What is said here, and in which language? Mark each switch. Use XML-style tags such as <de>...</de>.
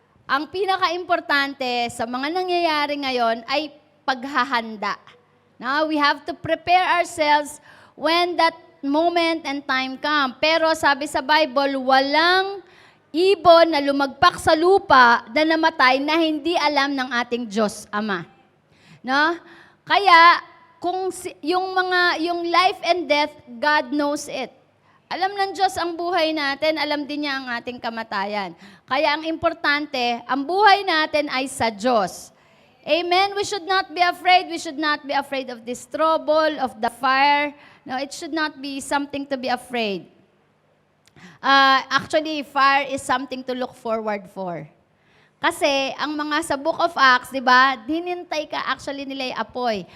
<tl>Ang pinaka-importante sa mga nangyayari ngayon ay paghahanda.</tl> <en>Now, we have to prepare ourselves when that moment and time come.</en> <tl>Pero sabi sa Bible, walang ibon na lumagpak sa lupa na namatay na hindi alam ng ating Diyos Ama. No? Kaya, yung</tl> <en>life and death, God knows it.</en> <tl>Alam ng Diyos ang buhay natin, alam din niya ang ating kamatayan. Kaya ang importante, ang buhay natin ay sa Diyos.</tl> <en>Amen? We should not be afraid. We should not be afraid of this trouble, of the fire. No, it should not be something to be afraid. Actually, fire is something to look forward for.</en> <tl>Kasi, ang mga sa Book of Acts, di ba, hinintay ka actually nila yung apoy.</tl>